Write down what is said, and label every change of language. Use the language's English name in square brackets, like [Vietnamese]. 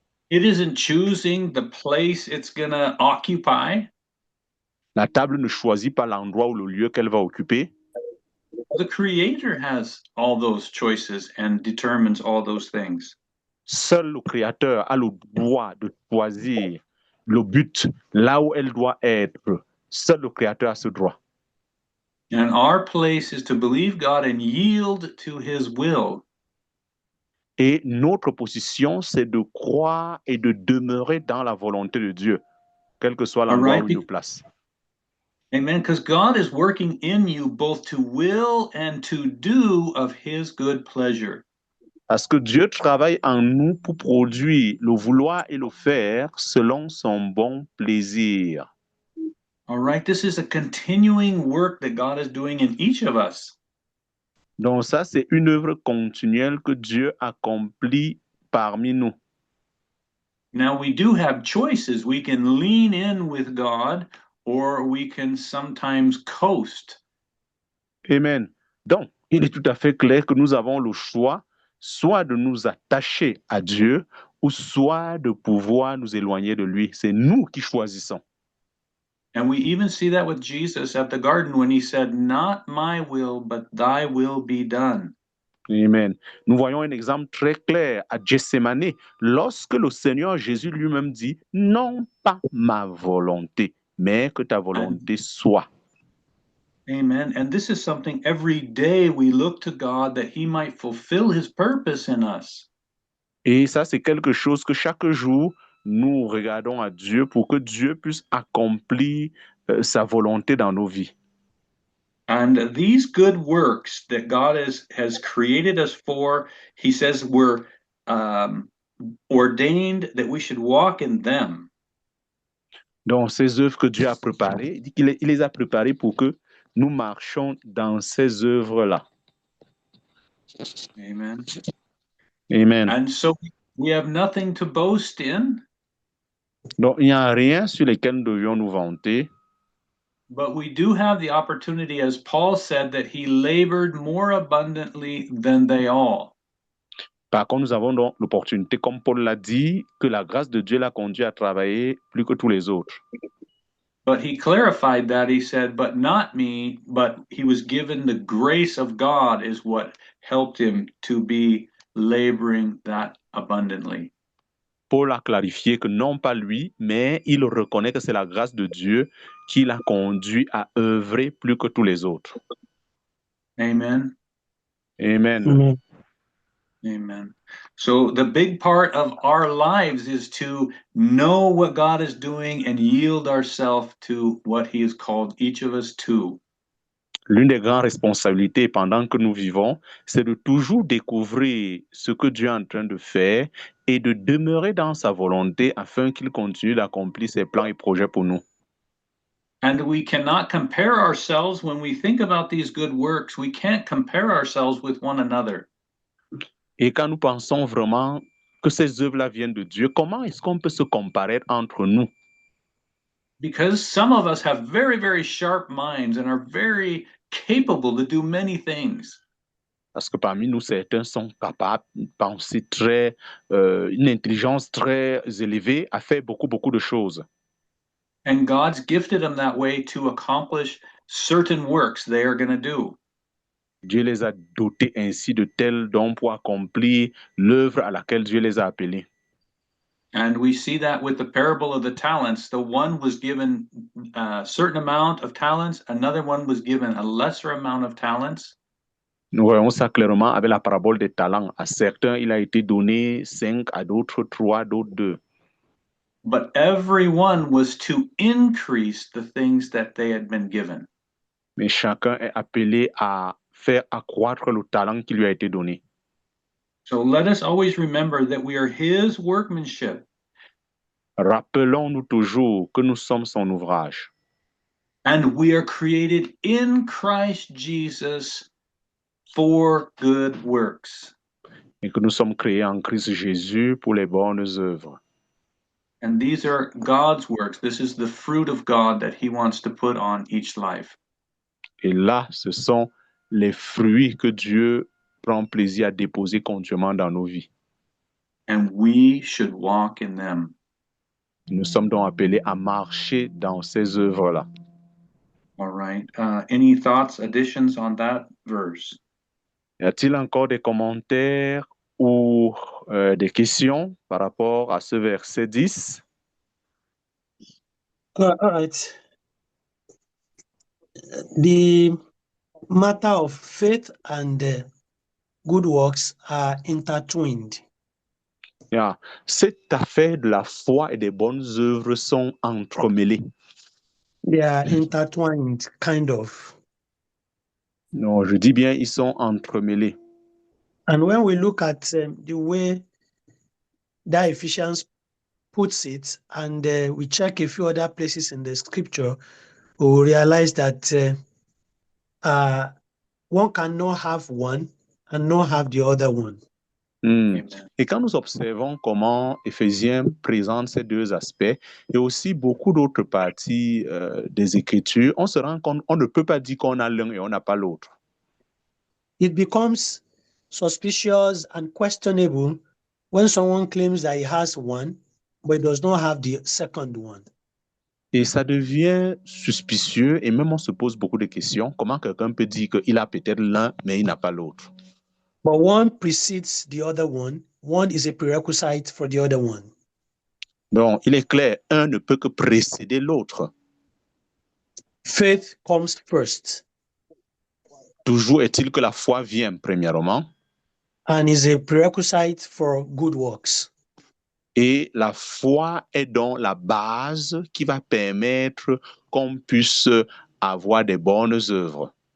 [English] It isn't choosing the place it's going to occupy. [French] La table ne choisit pas l'endroit ou le lieu qu'elle va occuper. [English] The Creator has all those choices and determines all those things. [French] Seul le Créateur a le droit de choisir le but, là où elle doit être. Seul le Créateur a ce droit. [English] And our place is to believe God and yield to his will. [French] Et notre position, c'est de croire et de demeurer dans la volonté de Dieu, quel que soit l'endroit [English] right, [French] où il nous place. Amen. [English] Because God is working in you both to will and to do of his good pleasure. [French] Parce que Dieu travaille en nous pour produire le vouloir et le faire selon son bon plaisir. [English] All right. This is a continuing work that God is doing in each of us. [French] Donc ça, c'est une œuvre continuelle que Dieu accomplit parmi nous. [English] Now, we do have choices. We can lean in with God or we can sometimes coast. Amen. [French] Donc, il est tout à fait clair que nous avons le choix, soit de nous attacher à Dieu, ou soit de pouvoir nous éloigner de lui. C'est nous qui choisissons. [English] And we even see that with Jesus at the garden when he said, "Not my will, but thy will be done." Amen. [French] Nous voyons un exemple très clair à Gethsemane, lorsque le Seigneur Jésus lui-même dit, non pas ma volonté, mais que ta volonté soit. Amen. [English] And this is something every day we look to God that he might fulfill his purpose in us. [French] Et ça, c'est quelque chose que chaque jour, nous regardons à Dieu pour que Dieu puisse accomplir sa volonté dans nos vies. [English] And these good works that God has created us for, he says we're ordained that we should walk in them. [French] Donc, ces œuvres que Dieu a préparées, il dit qu'il les a préparées pour que nous marchions dans ces œuvres-là. Amen. Amen. [English] And so we have nothing to boast in. [French] Donc, il n'y a rien sur lequel nous devions nous vanter. [English] But we do have the opportunity, as Paul said, that he labored more abundantly than they all. [French] Par contre, nous avons donc l'opportunité, comme Paul l'a dit, que la grâce de Dieu l'a conduit à travailler plus que tous les autres. [English] But he clarified that. He said, but not me, but he was given the grace of God is what helped him to be laboring that abundantly. [French] Paul a clarifié que non pas lui, mais il reconnaît que c'est la grâce de Dieu qui l'a conduit à œuvrer plus que tous les autres. Amen. Amen. Amen. Amen. [English] So the big part of our lives is to know what God is doing and yield ourselves to what he has called each of us to. [French] L'une des grandes responsabilités pendant que nous vivons, c'est de toujours découvrir ce que Dieu est en train de faire et de demeurer dans sa volonté afin qu'il continue d'accomplir ses plans et projets pour nous. [English] And we cannot compare ourselves when we think about these good works. We can't compare ourselves with one another. [French] Et quand nous pensons vraiment que ces œuvres-là viennent de Dieu, comment est-ce qu'on peut se comparer entre nous? [English] Because some of us have very, very sharp minds and are very capable to do many things. [French] Parce que parmi nous, certains sont capables de penser une intelligence très élevée, à faire beaucoup de choses. [English] And God's gifted them that way to accomplish certain works they are going to do. [French] Dieu les a dotés ainsi de tels dons pour accomplir l'œuvre à laquelle Dieu les a appelés. [English] And we see that with the parable of the talents. The one was given a certain amount of talents, another one was given a lesser amount of talents. [French] Nous voyons ça clairement avec la parabole des talents. À certains, il a été donné 5, à d'autres 3, d'autres 2. [English] But everyone was to increase the things that they had been given. [French] Mais chacun est appelé à faire accroître le talent qui lui a été donné. [English] So let us always remember that we are his workmanship. [French] Rappelons-nous toujours que nous sommes son ouvrage. [English] And we are created in Christ Jesus for good works. [French] Et que nous sommes créés en Christ Jésus pour les bonnes œuvres. [English] And these are God's works. This is the fruit of God that he wants to put on each life. [French] Et là, ce sont les fruits que Dieu prend plaisir à déposer continuellement dans nos vies. [English] And we should walk in them. [French] Nous sommes donc appelés à marcher dans ces œuvres-là. [English] All right. Any thoughts, additions on that verse? [French] Y a-t-il encore des commentaires ou des questions par rapport à ce verset 10? [English] All right. The matter of faith and good works are intertwined. Yeah. [French] Cette affaire de la foi et des bonnes œuvres sont entremêlées. [English] They are intertwined, kind of. [French] Non, je dis bien, ils sont entremêlés. [English] And when we look at the way that Ephesians puts it, and we check a few other places in the scripture, we will realize that one cannot have one and not have the other one. Amen. [French] Et quand nous observons comment Éphésiens présente ces deux aspects et aussi beaucoup d'autres parties des Écritures, on se rend compte qu'on ne peut pas dire qu'on a l'un et on n'a pas l'autre. [English] It becomes suspicious and questionable when someone claims that he has one, but does not have the second one. [French] Et ça devient suspicieux et même on se pose beaucoup de questions. Comment quelqu'un peut dire qu'il a peut-être l'un, mais il n'a pas l'autre? [English] But one precedes the other one. One is a prerequisite for the other one. [French] Donc, il est clair, un ne peut que précéder l'autre. [English] Faith comes first [French] Toujours est-il que la foi vient premièrement [English] and is a prerequisite for good works. [French] et la foi est donc la base qui va permettre qu'on puisse avoir des bonnes œuvres.